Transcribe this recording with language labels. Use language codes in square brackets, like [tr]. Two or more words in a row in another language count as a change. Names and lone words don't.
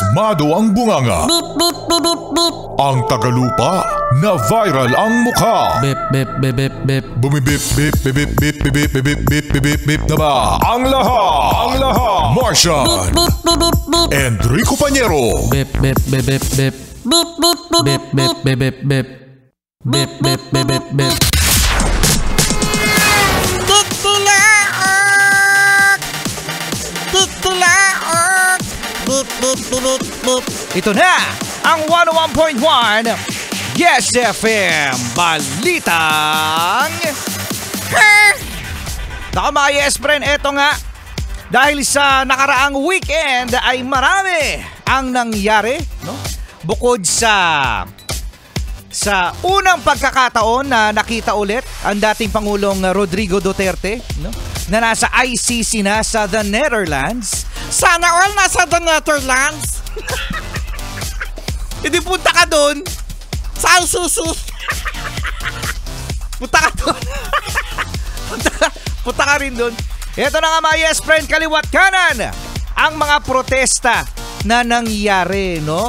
[tl] kalmado ang bunganga. Ang tagalupa na viral ang mukha. Bip bip bip bip bip. Bumibip bip bip bip bip bip bip bip bip bip bip na ba? Ang lahat Martian Enrico Pañero. Bip bip bip bip bip. Bip bip bip bip bip bip. Bip bip bip bip bip. Ito na ang 101.1 Yes FM Balitang Naka mga [en] Yes friend, [tl] eto nga. Dahil sa nakaraang weekend ay marami ang nangyari, no? Bukod sa unang pagkakataon na nakita ulit ang dating Pangulong Rodrigo Duterte, no? Na nasa ICC na sa the Netherlands. Sana all nasa the Netherlands. Hindi punta ka doon. Sa ICC. Punta ka doon. punta ka rin doon. Ito na nga mga [en] Yes friend, [tl] kaliwat kanan ang mga protesta na nangyari, no?